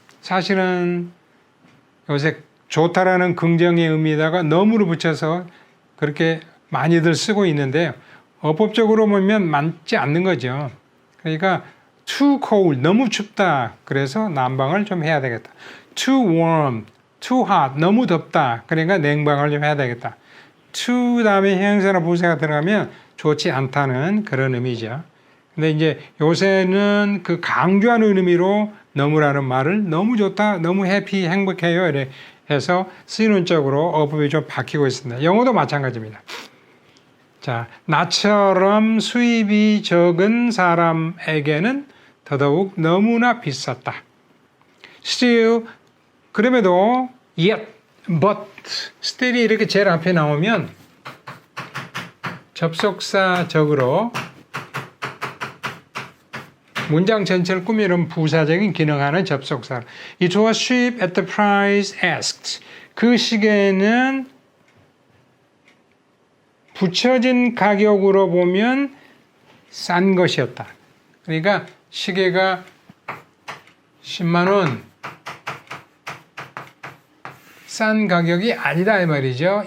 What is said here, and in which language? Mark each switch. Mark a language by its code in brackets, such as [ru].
[ko] 사실은 요새 좋다라는 긍정의 의미에다가 너무를 붙여서 그렇게 많이들 쓰고 있는데요. 어법적으로 보면 맞지 않는 거죠. 그러니까 [en] too cold, [ko] 너무 춥다. 그래서 난방을 좀 해야 되겠다. [en] too warm, too hot, [ko] 너무 덥다. 그러니까 냉방을 좀 해야 되겠다. to 다음에 형용사나 부사가 들어가면 좋지 않다는 그런 의미죠. 근데 이제 요새는 그 강조하는 의미로 너무라는 말을 너무 좋다, 너무 해피, 행복해요. 이래 해서 쓰이는 쪽으로 어법이 좀 바뀌고 있습니다. 영어도 마찬가지입니다. 자, 나처럼 수입이 적은 사람에게는 더더욱 너무나 비쌌다. Still, 그럼에도 [en] yet, but, still [ko] 이 이렇게 제일 앞에 나오면 접속사적으로 문장 전체를 꾸미는 부사적인 기능하는 접속사. [en] It was cheap at the price asked. [ko] 그 시계는 붙여진 가격으로 보면 싼 것이었다. 그러니까 시계가 10만 원 싼 가격이 아니다 이 말이죠.